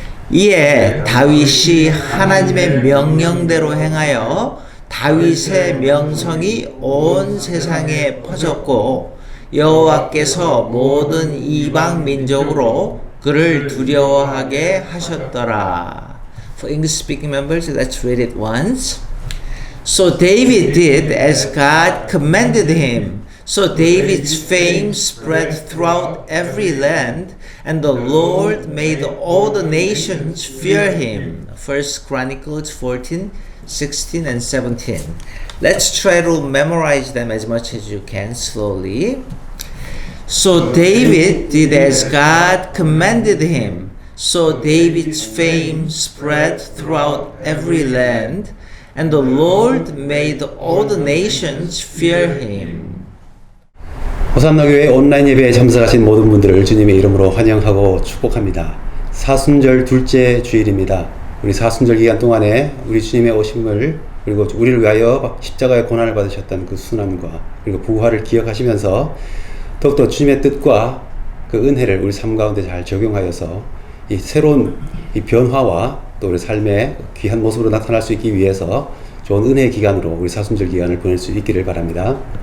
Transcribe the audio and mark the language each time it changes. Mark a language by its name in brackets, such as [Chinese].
[Korean] 이에 다윗이 하나님의 명령대로 행하여 다윗의 명성이 온 세상에 퍼졌고 여호와께서 모든 이방 민족으로 그를 두려워하게 하셨더라. [English] For English speaking members, let's read it once. So David did as God commanded him. So David's fame spread throughout every land, and the Lord made all the nations fear him. 1 Chronicles 14, 16 and 17. Let's try to memorize them as much as you can slowly. So David did as God commanded him. So David's fame spread throughout every land, and the Lord made all the nations fear him. [Korean] 호산나 교회 온라인 예배에 참석하신 모든 분들을 주님의 이름으로 환영하고 축복합니다. 사순절 둘째 주일입니다. 우리 사순절 기간 동안에 우리 주님의 오심을 그리고 우리를 위하여 십자가의 고난을 받으셨던 그 순환과 그리고 부활을 기억하시면서 더욱더 주님의 뜻과 그 은혜를 우리 삶 가운데 잘 적용하여서 이 새로운 이 변화와 또 우리 삶의 귀한 모습으로 나타날 수 있기 위해서 좋은 은혜의 기간으로 우리 사순절 기간을 보낼 수 있기를 바랍니다.